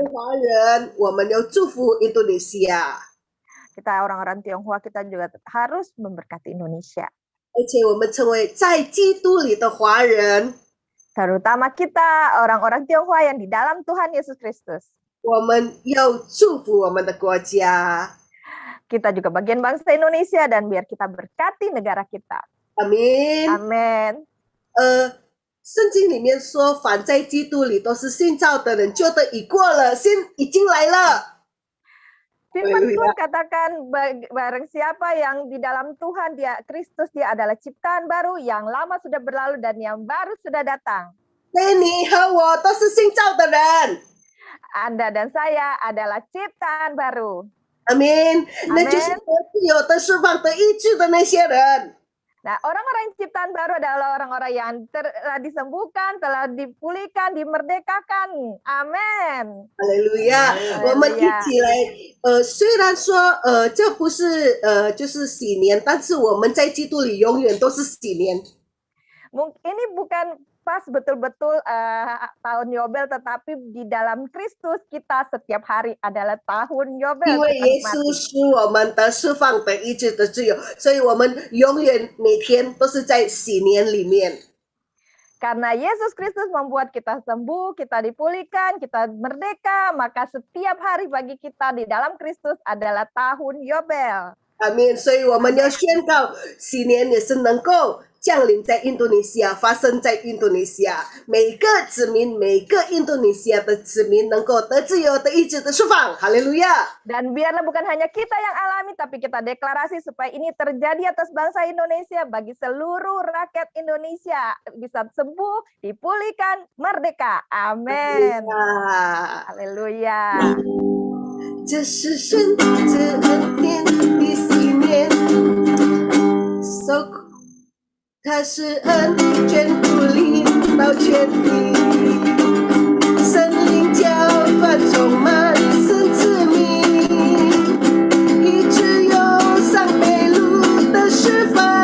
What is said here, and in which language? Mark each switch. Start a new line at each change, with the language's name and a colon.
Chinese: 为华人，我们要祝福印度尼西亚，
Indonesian: Kita orang-orang Tionghoa kita juga harus memberkati Indonesia.
Chinese: 而且我们成为在基督里的华人，
Indonesian: Terutama kita orang-orang Tionghoa yang di dalam Tuhan Yesus Kristus.
Chinese: 我们要祝福我们的国家。
Indonesian: Kita juga bagian bangsa Indonesia dan biar kita berkati negara kita.
Chinese: 阿明。
Indonesian: Amin.
Chinese: 圣经里面说，凡在基督里都是新造的人，旧的已过了，新已经来了。
Indonesian: Firman Haleluya. Tuhan katakan barang siapa yang di dalam Tuhan dia Kristus dia adalah ciptaan baru, yang lama sudah berlalu dan yang baru sudah datang.
Chinese: 所以你和我都是新造的人。
Indonesian: Anda dan saya adalah ciptaan baru.
Chinese: 阿明，那就是得自由、得释放、得医治的那些人。
Indonesian: Nah, orang-orang ciptaan baru adalah orang-orang yang telah disembuhkan, telah dipulihkan, dimerdekakan. Amin.
Chinese: 哈利路亚！我们一起来，虽然说，这不是就是喜年，但是我们在基督里永远都是喜年。
Indonesian: Ini bukan pas betul-betul tahun Yobel, tetapi di dalam Kristus kita setiap hari adalah tahun Yobel.
Chinese: 因为耶稣使我们得释放、得医治、得自由，所以我们永远每天都是在喜年里面。
Indonesian: Karena Yesus Kristus membuat kita sembuh, kita dipulihkan, kita merdeka, maka setiap hari bagi kita di dalam Kristus adalah tahun Yobel.
Chinese: 阿门。所以我们要宣告，喜年也是能够降临在印度尼西亚，发生在印度尼西亚，每个子民，每个印度尼西亚的子民能够得自由、得医治、得释放。哈利路亚！
Indonesian: Dan biarlah bukan hanya kita yang alami, tapi kita deklarasi supaya ini terjadi atas bangsa Indonesia, bagi seluruh rakyat Indonesia bisa sembuh, dipulihkan, merdeka. Amin. Haleluya.
Chinese: 这是神的恩典的喜年，它是恩眷顾领到全地，神灵浇灌充满神子民，医治忧伤被掳的释放。